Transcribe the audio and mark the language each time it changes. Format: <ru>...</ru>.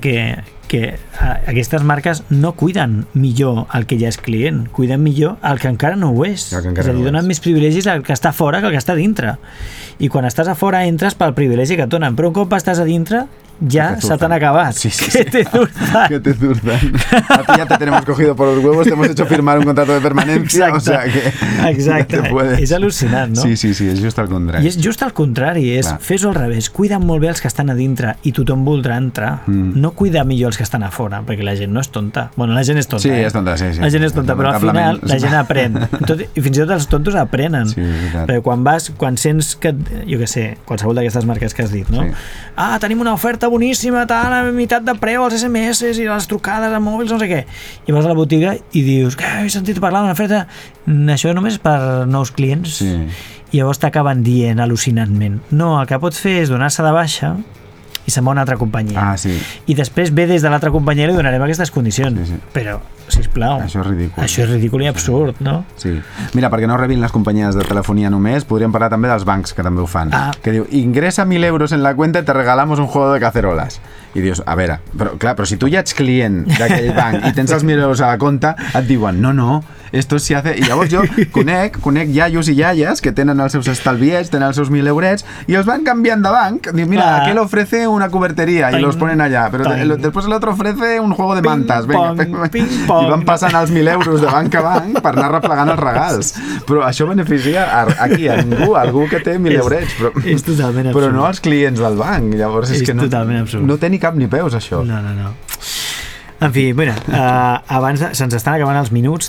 <ca>Que aquestes marques no cuiden millor el que ja és client, cuiden millor el que encara no ho és. És a dir, donen més privilegis al que està fora que al que està dintre. I quan estàs a fora entres pel privilegi que et donen, però un cop estàs a dintre ja se t'han acabat. Sí, sí,</ca> <es>que te zurzan. Que te zurzan. A ti ya te tenemos cogido por los huevos, te hemos hecho firmar un contrato de permanencia.</es> <ca>Exacte.</ca> <es>O sea que</es> <ca>exacte.</ca> <es>No te puedes.</es> <ca>És al·lucinant, no? Sí, sí, sí, és just el contrari. I és just el contrari, és fes-ho al revés. Cuida molt bé els que estan a dintre i tothom voldrà entrar. No cuida millor els que estan a fora, perquè la gent no és tonta. Bueno, la gent és tonta. Sí, és tonta, sí, sí. La gent és tonta, però al final la gent aprèn. Tot, i fins i tot els tontos aprenen. Sí, exacte. Perquè quan vas, quan sents que, jo què sé, qualsevol d'aquestes marques que has dit, no? Sí. Ah, tenim una oferta boníssima, tal, a meitat de preu, els SMS i les trucades a mòbils, no sé què. I vas a la botiga i dius, que he sentit parlar d'una oferta, això només per nous clients. Sí. I llavors t'acaben dient al·lucinantment. No, el que pots fer és donar-se de baixa i se'n va a una altra companyia. Ah, sí. I després ve des de l'altra companyia i li donarem aquestes condicions. Sí, sí. Però, sisplau, això és ridícul. Això és ridícul i absurd, sí. No? Sí. Mira, perquè no rebin les companyies de telefonia només, podríem parlar també dels bancs, que també ho fan. Ah. Que diu, ingressa 1.000 euros</ca> <es>en la cuenta i te regalamos un juego de caceroles.</es> <ca>I dius, a veure, però, clar, però si tu ja ets client d'aquell banc i tens els 1.000 euros a la compte, et diuen, no, no,</ca> <es>esto se hace...</es> <ca>I llavors jo conec iaios i iaies que tenen els seus estalviets, tenen els seus 1.000 eurets, i els van canviant de banc. Diu, mira,</ca> <es>aquel ofrece una cobertería y los ponen allá, pero después el otro ofrece un juego de mantas. Ping, venga, ping pong.</es> <ca>I van passant els 1.000 euros de banc a banc per anar replegant els regals. Però això beneficia aquí a ningú, a algú que té 1.000 eurets. Però, és totalment absurd. Però no als clients del banc. Llavors és que no té ni cap ni peus, això. No. En fi, mira, abans se'ns estan acabant els minuts.</ca>